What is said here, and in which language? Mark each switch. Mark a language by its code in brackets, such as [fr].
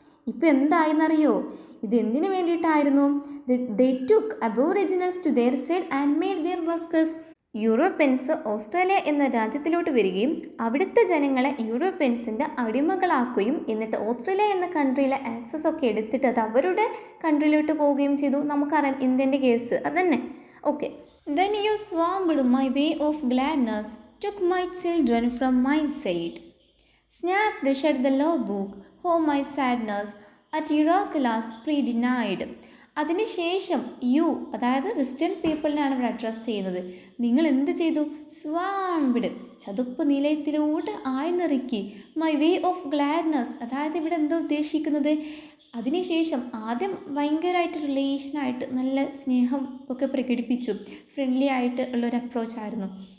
[ml] ഇപ്പോൾ എന്തായെന്നറിയോ? ഇത് എന്തിനു വേണ്ടിയിട്ടായിരുന്നു? [en] They took aboriginals to their side and made their workers. [ml] Europeans Australia എന്ന രാജ്യത്തിലോട്ട് വരികയും അവിടുത്തെ ജനങ്ങളെ യൂറോപ്യൻസിൻ്റെ അടിമകളാക്കുകയും എന്നിട്ട് ഓസ്ട്രേലിയ എന്ന കൺട്രിയിലെ ആക്സസ് ഒക്കെ എടുത്തിട്ട് അത് അവരുടെ കൺട്രിയിലോട്ട് പോവുകയും ചെയ്തു. നമുക്കറിയാം ഇന്ത്യൻ്റെ കേസ് അതന്നെ. Okay. [en] Then you swarmed my way of gladness, took my children from my side, snapped shut the law book, oh my sadness, at Euroclass pre-denied. [ml] അതിനുശേഷം യു, അതായത് വെസ്റ്റേൺ പീപ്പിളിനാണ് ഇവിടെ അഡ്രസ്സ് ചെയ്യുന്നത്. നിങ്ങൾ എന്ത് ചെയ്തു? സ്വാംഡ്, ചതുപ്പ് നിലയത്തിലൂടെ ആഴ്ന്നിറക്കി. [en] my way of gladness, [ml] അതായത് ഇവിടെ എന്താ ഉദ്ദേശിക്കുന്നത്? അതിനുശേഷം ആദ്യം ഭയങ്കരമായിട്ട് റിലേഷനായിട്ട് നല്ല സ്നേഹം ഒക്കെ പ്രകടിപ്പിച്ചു, ഫ്രണ്ട്ലി ആയിട്ട് ഉള്ളൊരു അപ്രോച്ചായിരുന്നു.